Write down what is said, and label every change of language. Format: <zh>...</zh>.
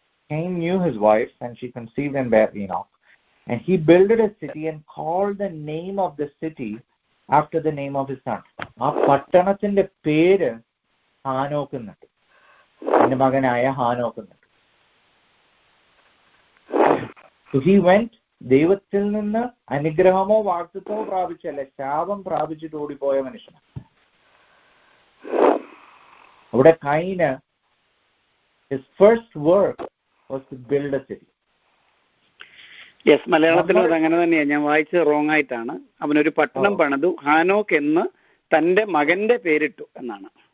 <en>Cain knew his wife, and she conceived and bare Enoch. And he builded a city and called the name of the city after the name of his son.</en> <ml>ആ പട്ടണത്തിന്റെ പേര് ഹാനോക്ക് എന്നിട്ട്, എന്റെ മകനായ ഹാനോക്ക് എന്നിട്ട്.</ml> <en>He went,</en> <ml>ദൈവത്തിൽ നിന്ന് അനുഗ്രഹമോ വാഗ്ദത്തമോ പ്രാപിച്ചല്ല, ശാപം പ്രാപിച്ചിട്ട് ഓടിപ്പോയ മനുഷ്യനാണ്. അവിടെ കൈന്</ml> <en>his first work was to build a city.</en> <ml>Yes, മലയാളത്തിലും അത് അങ്ങനെ തന്നെയാണ്. ഞാൻ വായിച്ചത് റോങ് ആയിട്ടാണ്. അവനൊരു പട്ടണം പണിതു, ഹാനോക്ക് എന്ന് തന്റെ മകന്റെ പേരിട്ടു എന്നാണ്.</ml>